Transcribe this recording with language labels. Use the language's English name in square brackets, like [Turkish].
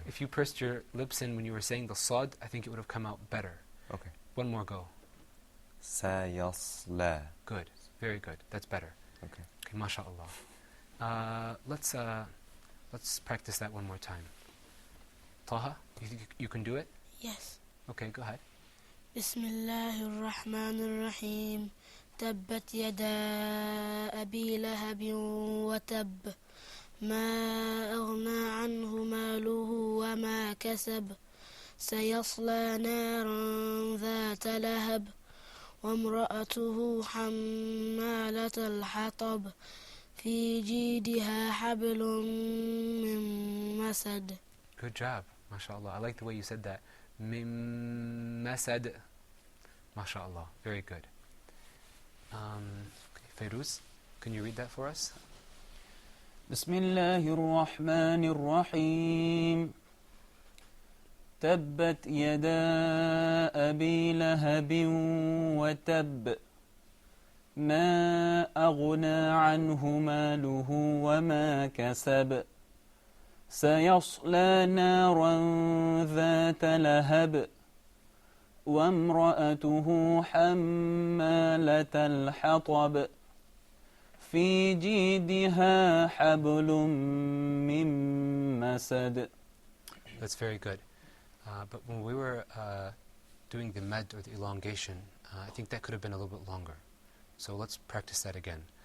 [English] if you pursed your lips in when you were saying the sad, I think it would have come out better. Okay. One more go. Sayasla. Good, very good. That's better. Okay. Okay, mashallah. Let's practice that one more time. Taha, you think you can do it? Yes. Okay, go ahead. [Arabic] بسم الله الرحمن الرحيم تبت يدا أبي لهب وتب ما أغنى عنه ماله وما كسب سيصلى نارا ذات لهب وامرأته حمالة الحطب في جيدها حبل من مسد. [English] Good job, mashallah. I like the way you said that. Mim masad. MashaAllah. Very good. Fairuz, can you read that for us? [Arabic] بسم الله الرحمن الرحيم تبت يدا أبي لهب وتب ما أغنى عنه ماله وما كسب سيصلى نارا ذات لهب وامرأته حمالة الحطب في جيدها حبل من مسد. [English] That's very good. But when we were doing the med or the elongation, I think that could have been a little bit longer. So let's practice that again.